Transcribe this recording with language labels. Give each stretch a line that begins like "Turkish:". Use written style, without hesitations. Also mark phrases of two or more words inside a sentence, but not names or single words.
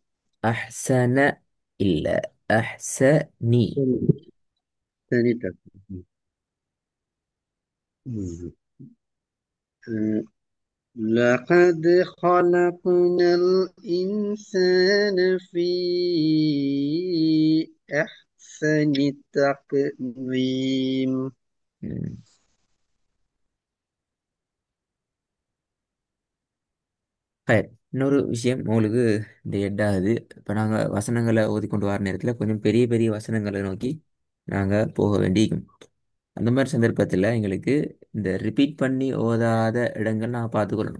Tamil: அஹ்சன இல்ல, அஹ்சனி.
Arabic: ثاني تقويم. لقد خلقنا الإنسان في أحسن تقويم.
Tamil: ம். ஹயர். இன்னொரு விஷயம் உங்களுக்கு இந்த எட்டாவது. இப்போ நாங்கள் வசனங்களை ஓதிக்கொண்டு வர நேரத்தில் கொஞ்சம் பெரிய பெரிய வசனங்களை நோக்கி நாங்கள் போக வேண்டியிருக்கும். அந்த மாதிரி சந்தர்ப்பத்தில் எங்களுக்கு இந்த ரிப்பீட் பண்ணி ஓதாத இடங்கள் நாங்கள் பார்த்துக்கொள்ளணும்.